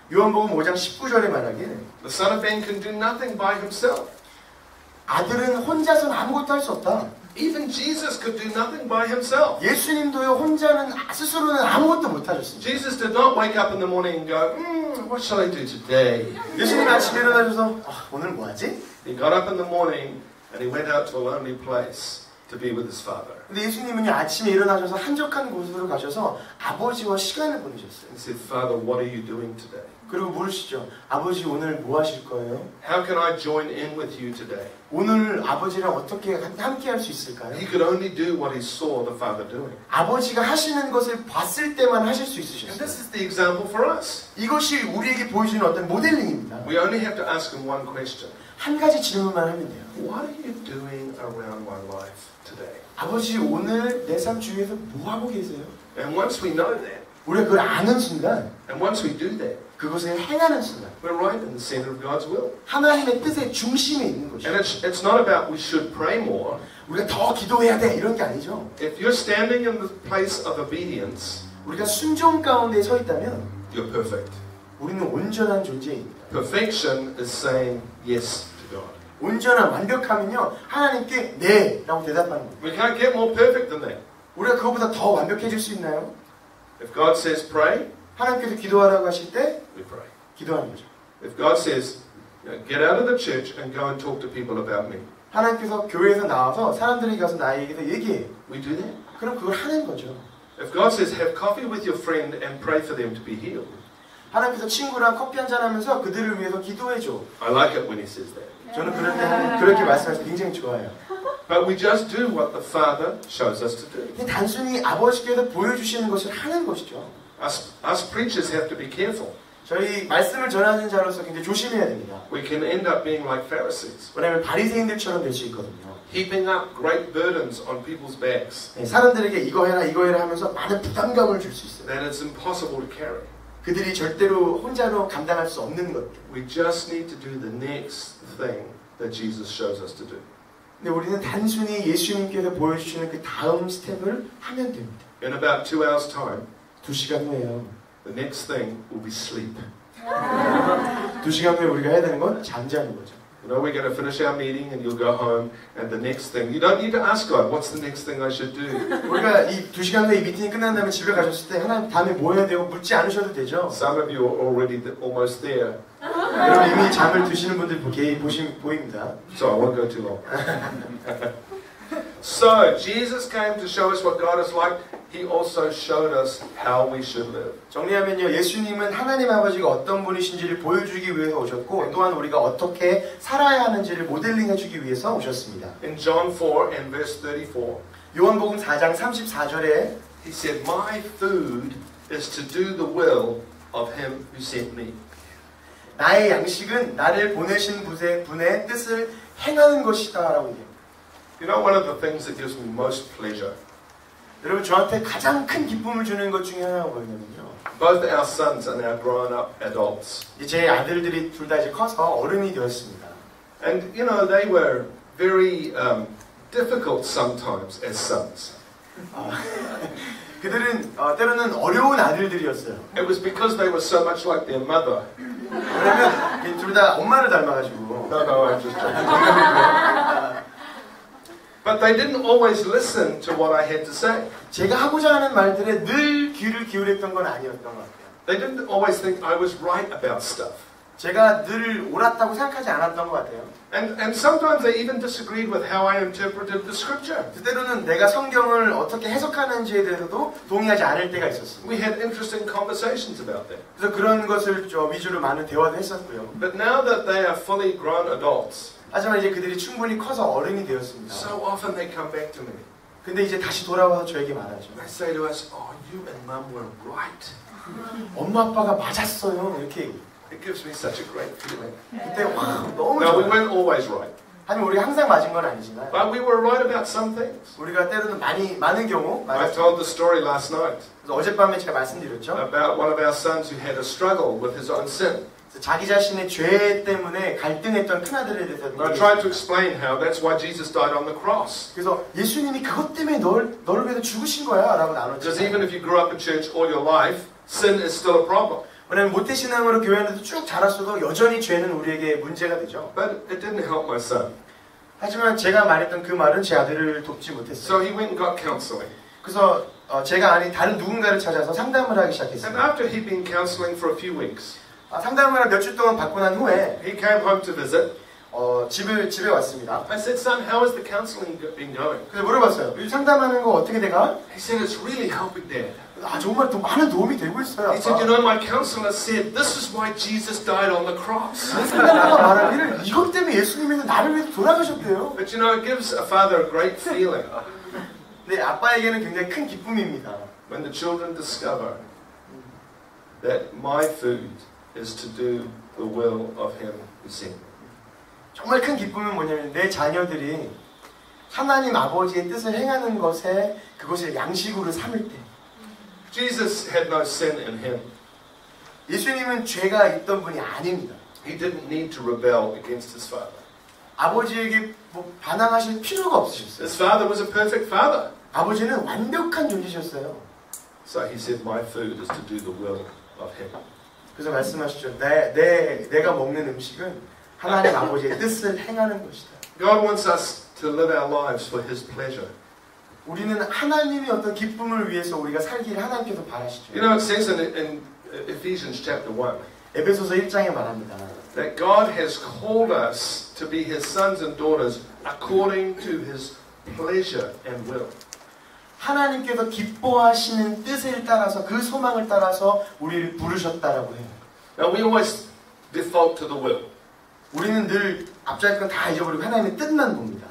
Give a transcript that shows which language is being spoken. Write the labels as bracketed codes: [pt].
[ko] 요한복음 5장 19절에 말하길 [en] the Son of Man can do nothing by himself. [ko] 아들은 혼자서는 아무것도 할 수 없다. [en] Even Jesus could do nothing by himself. [ko] 예수님도요 혼자는 스스로는 아무것도 못하셨습니다. [en] Jesus did not wake up in the morning and go, what shall I do today? [ko] 예수님 아침에 일어나셔서 오늘 뭐하지? [en] He got up in the morning and he went out to a lonely place to be with his Father. [ko] 근데 예수님은요 아침에 일어나셔서 한적한 곳으로 가셔서 아버지와 시간을 보내셨어요. [en] He said, Father, what are you doing today? [ko] 그리고 물으시죠. 아버지 오늘 뭐 하실 거예요? [en] How can I join in with you today? [ko] 오늘 아버지랑 어떻게 함께 할 수 있을까요? [en] He could only do what he saw the Father doing. [ko] 아버지가 하시는 것을 봤을 때만 하실 수 [en] And [ko] 있으셨어요. [en] this is the example for us. [ko] 이것이 우리에게 보여주는 어떤 모델링입니다. [en] We only have to ask him one question. [ko] 한 가지 질문만 하면 돼요. [en] What are you doing around my life today? [ko] 아버지 오늘 내 삶 주위에서 뭐 하고 계세요? [en] And once we know that, [ko] 우리가 그걸 아는 순간, [en] and once we do that, [ko] 그것을 행하는 순간, [en] we're right in the center of God's will. [ko] 하나님의 뜻의 중심에 있는 [en] And [ko] 것이죠. [en] it's not about we should pray more. [ko] 우리가 더 기도해야 돼 이런 게 아니죠. [en] If you're standing in the place of obedience, [ko] 우리가 순종 가운데 서 있다면 [en] you're perfect. [ko] 우리는 온전한 존재입니다. [en] Perfection is saying yes to God. [ko] 온전한 완벽하면요 하나님께 네 라고 대답하는 거예요. [en] We can't get more perfect than that. [ko] 우리가 그거보다 더 완벽해질 수 있나요? [en] If God says pray, [ko] 하나님께서 기도하라고 하실 때 [en] we pray. [ko] 기도하는 거죠. [en] If God says, get out of the church and go and talk to people about me, [ko] 하나님께서 교회에서 나와서 사람들에게 가서 나에게서 얘기해. [en] we do that. [ko] 그럼 그걸 하는 거죠. [en] If God says, have coffee with your friend and pray for them to be healed, [ko] 하나님께서 친구랑 커피 한잔 하면서 그들을 위해서 기도해줘. [en] I like it when He says that. [ko] 저는 그럴 때 그렇게 말씀하셔서 굉장히 좋아요. [en] But we just do what the Father shows us to do. [ko] 단순히 아버지께서 보여주시는 것을 하는 것이죠. [en] Us preachers have to be careful. [ko] 저희 말씀을 전하는 자로서 굉장히 조심해야 됩니다. [en] We can end up being like Pharisees, [ko] 왜냐하면 바리새인들처럼 될 수 있거든요. [en] heaping up great burdens on people's backs [ko] 네, 사람들에게 이거 해라 하면서 많은 부담감을 줄 수 있어요. [en] that it's impossible to carry. [ko] 그들이 절대로 혼자로 감당할 수 없는 것들. [en] We just need to do the next thing that Jesus shows us to do. [ko] 근데 우리는 단순히 예수님께서 보여주시는 그 다음 스텝을 하면 됩니다. [en] In about 2 hours' time, [ko] 2시간 후에요. [en] the next thing will be sleep. [ko] 2시간 후에 우리가 해야 되는 건 잠자는 거죠. [en] You know, we're going to finish our meeting and you'll go home and the next thing, you don't need to ask God, what's the next thing I should do? [ko] 우리가 이 2시간 후에 이 미팅이 끝난 다음에 집에 가셨을 때 하나님 다음에 뭐 해야 되고 묻지 않으셔도 되죠. [en] Some of you are already almost there, [ko] 여러분 이미 잠을 드시는 분들 보입니다. [en] so I won't go too long. So, Jesus came to show us what God is like. He also showed us how we should live. [ko] 정리하면요, 예수님은 하나님 아버지가 어떤 분이신지를 보여주기 위해서 오셨고 또한 우리가 어떻게 살아야 하는지를 모델링해주기 위해서 오셨습니다. [en] In John 4 and verse 34, [ko] 요한복음 4장 34절에 [en] He said, My food is to do the will of Him who sent me. [ko] 나의 양식은 나를 보내신 분의 뜻을 행하는 것이다 라고 얘기합니다. [en] You know, one of the things that gives me most pleasure, [ko] 여러분 저한테 가장 큰 기쁨을 주는 것 중에 하나가 뭐냐면요. [en] both our sons are now grown up adults. [ko] 제 아들들이 둘 다 이제 커서 어른이 되었습니다. [en] And, you know, they were very difficult sometimes as sons. [ko] 그들은 때로는 어려운 아들들이었어요. [en] It was because they were so much like their mother. [ko] 왜냐면 둘 다 엄마를 닮아가지고. [en] No, I'm just joking. But they didn't always listen to what I had to say. [ko] 제가 하고자 하는 말들에 늘 귀를 기울였던 건 아니었던 것 같아요. [en] They didn't always think I was right about stuff. [ko] 제가 늘 옳았다고 생각하지 않았던 것 같아요. [en] And sometimes they even disagreed with how I interpreted the scripture. [ko] 때로는 내가 성경을 어떻게 해석하는지에 대해서도 동의하지 않을 때가 있었습니다. [en] We had interesting conversations about that. [ko] 그래서 그런 것을 위주로 많은 대화도 했었고요. [en] But now that they are fully grown adults, [ko] 하지만 이제 그들이 충분히 커서 어른이 되었습니다. [en] so often they come back to me. [ko] 근데 이제 다시 돌아와서 저에게 말하죠. [en] They say to us, oh, you and mum were right. [ko] 엄마 아빠가 맞았어요. 이렇게 얘기해요. [en] It gives me such a great feeling. [ko] 그때 와 너무 [en] Now, we [ko] 좋아요. [en] weren't always right. [ko] 하지만 우리가 항상 맞은 건 아니지만 [en] But we were right about some things. [ko] 우리가 때로는 많은 경우 [en] I [ko] 맞았죠. [en] told the story last night [ko] 그래서 어젯밤에 제가 말씀드렸죠. [en] about one of our sons who had a struggle with his own sin. [ko] 자기 자신의 죄 때문에 갈등했던 큰아들에 대해서 [en] I tried to explain how that's why Jesus died on the cross. [ko] 그래서 예수님이 그것 때문에 너를 위해서 죽으신 거야 라고 나눴죠. [en] Because even if you grew up in church all your life, sin is still a problem. [ko] 왜냐하면 모태신앙으로 교회 안에서 쭉 자랐어도 여전히 죄는 우리에게 문제가 되죠. [en] But it didn't help my son. [ko] 하지만 제가 말했던 그 말은 제 아들을 돕지 못했어요. [en] So he went and got counseling. [ko] 그래서 제가 아닌 다른 누군가를 찾아서 상담을 하기 [en] And [ko] 시작했습니다. [en] after he'd been counseling for a few weeks, [ko] 상담을 몇 주 동안 받고 난 후에 [en] he came home to visit. [ko] 집에 왔습니다. [en] I said, son, how has the counseling been going? [ko] 그래서 물어봤어요. 상담하는 거 어떻게 돼가? [en] He said, it's really helping, Dad. [ko] 정말 더 많은 도움이 되고 있어요. [en] He said, you know, my counselor said, this is why Jesus died on the cross. [ko] 상담가가 말하기를 이것 때문에 예수님이 나를 위해서 돌아가셨대요. [en] But you know, it gives a father a great feeling [ko] 네, 아빠에게는 굉장히 큰 기쁨입니다. [en] when the children discover that my food is to do the will of him who sent me. [ko] 정말 큰 기쁨은 뭐냐면 내 자녀들이 하나님 아버지의 뜻을 행하는 것에 그것을 양식으로 삼을 때 [en] Jesus had no sin in him. [ko] 예수님은 죄가 있던 분이 아닙니다. [en] He didn't need to rebel against his father. [ko] 아버지에게 뭐 반항하실 필요가 없으셨어요. [en] His father was a perfect father. [ko] 아버지는 완벽한 존재셨어요. [en] So he said, my food is to do the will of him. [ko] 그래서 말씀하시죠. 내가 먹는 음식은 하나님 아버지의 뜻을 행하는 것이다. [en] God wants us to live our lives for his pleasure. [ko] 우리는 하나님의 어떤 기쁨을 위해서 우리가 살기를 하나님께서 바라시죠. [en] You know, it says in Ephesians chapter 1 [ko] 에베소서 1장에 말합니다. [en] that God has called us to be his sons and daughters according to his pleasure and will. [ko] 하나님께서 기뻐하시는 뜻을 따라서 그 소망을 따라서 우리를 부르셨다라고 해요. [en] Now we always default to the will. [ko] 우리는 늘 앞자리 건 다 잊어버리고 하나님의 뜻만 봅니다.